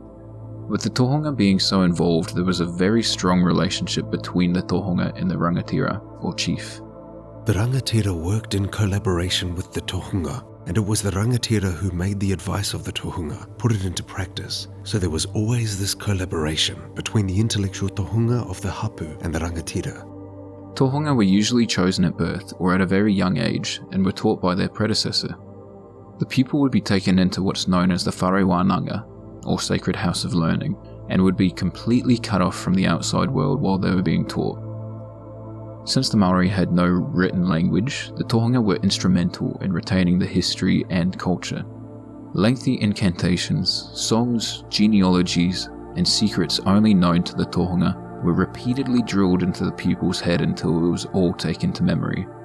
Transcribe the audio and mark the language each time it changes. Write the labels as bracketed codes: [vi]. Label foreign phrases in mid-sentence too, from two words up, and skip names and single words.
[en] With the Tohunga being so involved, there was a very strong relationship between the Tohunga and the rangatira, or chief. The rangatira worked in collaboration with the Tohunga, and it was the rangatira who made the advice of the Tohunga put it into practice. So there was always this collaboration between the intellectual Tohunga of the hapu and the rangatira. Tohunga were usually chosen at birth or at a very young age and were taught by their predecessor. The pupil would be taken into what's known as the [mi] whare wānanga, [en] or sacred house of learning, and would be completely cut off from the outside world while they were being taught. Since the Maori had no written language, the Tohunga were instrumental in retaining the history and culture. Lengthy incantations, songs, genealogies, and secrets only known to the Tohunga were repeatedly drilled into the pupil's head until it was all taken to memory.